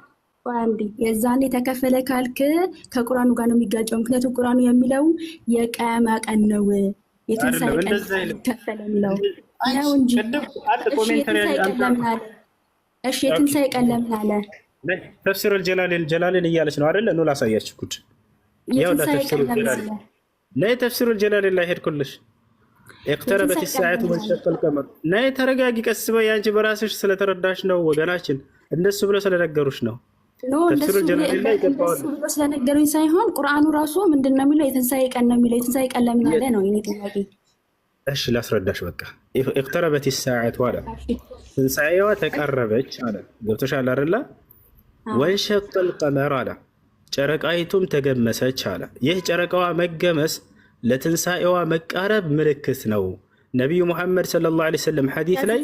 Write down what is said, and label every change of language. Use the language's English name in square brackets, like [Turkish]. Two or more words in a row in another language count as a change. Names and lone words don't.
[Amharic] የዛኔ ተከፈለ ካልክ ከቁርአኑ ጋር ነው የሚጋጨው። ምክንያቱም ቁርአኑ የሚለው የቂያማ ቀን ነው የትንሣኤ ቀን ተከፈለ የሚለው ነው እንጂ እሺ የትንሣኤ ቀን ለምን አለ? ተፍሲር ጀላሌን እያለች ነው አይደለ? ነው ላሳያችሁ ጉድ። ያው ተፍሲር ጀላሌን ላይ ሄድኩልሽ። [Arabic] اقتربت الساعة وانشق القمر [Amharic] ነይ ተረጋጊ፣ ቀስ በይ። አንቺ በራስሽ ስለተረዳሽ ነው ወገናችን፣ እንደሱ ብሎ ስለነገሩሽ ነው። ተፍሲር ጀላሌን ላይ ገባው ስለነገሩኝ ሳይሆን ቁርአኑ ራሱ ምንድነው የሚለው? የትንሣኤ ቀን ነው የሚለው። የትንሣኤ ቀን ለምን አለ ነው የኔ ጥያቄ። እሺ ላስረዳሽ። በቃ [Arabic] اقتربت الساعة [Amharic] አለ ትንሣኤዋ ተቃረበች አለ። ገብቶሻል አይደለ? [Arabic] وانشق القمر [Amharic] አለ ጨረቃይቱም ተገመሰች አለ። ይህ ጨረቃዋ መገመስ ለትንሣኤዋ መቃረብ ምልክት ነው። ነቢዩ ሙሐመድ [Arabic] صلى الله عليه وسلم [Amharic] ሐዲስ ላይ